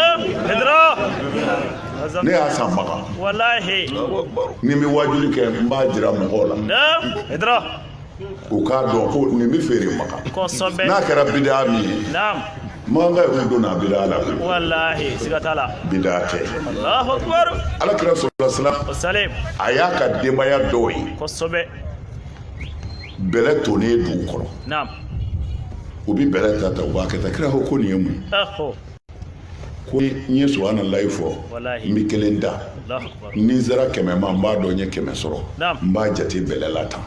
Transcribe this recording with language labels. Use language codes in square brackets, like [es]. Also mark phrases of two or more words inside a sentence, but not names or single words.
[bm] ne y'a san magan ni n bɛ wajuli kɛ n b'a jira mɔgɔw la u k'a dɔn ko nin bɛ feere magan n'a kɛra bidiya min ye manga ye donna bidiya la bidiya tɛ Ala kira [ar] صلى الله عليه وسلم [bm] a y'a ka denbaya dɔw ye bɛlɛ tonnen dugu kɔrɔ u bɛ bɛlɛ ta u b'a kɛ ta kira ko nin ye mun ko n ye subhanallahi fɔ n bɛ kelen da ni n sera 100 ma n b'a dɔn n ye 100 sɔrɔ n b'a jate bɛlɛ la tan